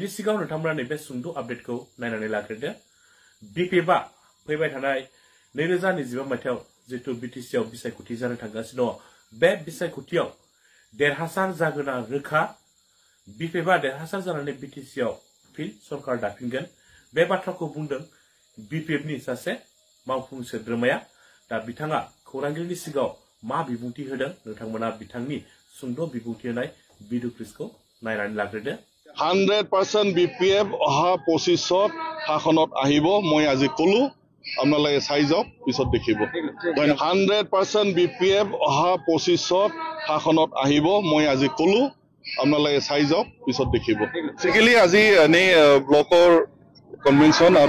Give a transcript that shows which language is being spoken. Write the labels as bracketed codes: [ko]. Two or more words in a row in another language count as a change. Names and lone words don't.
[brx] सिगाङाव नोंथांमोना नैबे सुंद' आपडेटखौ नायनानै लाग्रोदो बिपिएफआ फैबाय थानाय 2025 मायथाइयाव जितु बिटिसिआव बिसायख'थि जानो थांगासिनो दङ बे बिसायख'थियाव देरहासार जागोना रोखा बिपिएफआ देरहासार जानानै बिटिसिआव फिन सरकार दाफिनगोन बे बाथ्राखौ बुंदों बिपिएफनि सासे मावफुं सोद्रोमाया दा बिथाङा खौरांगिरिनि सिगाङाव मा बिबुंथि होदों नोंथांमोना बिथांनि सुंद' बिबुंथि होनाय भिडिअ क्लिपखौ नायनानै लाग्रोदो [as] 100% বিপিএফ অহা 25ত শাসনত আহিব মই আজি কলো আপোনালোকে চাই যাওক পিছত দেখিব 100% বিপিএফ অহা 25ত শাসনত আহিব মই আজি কলো আপোনালোকে চাই যাওক পিছত দেখিব বেসিক্যালি আজি এনে ব্লকৰ কনভেনশন আৰু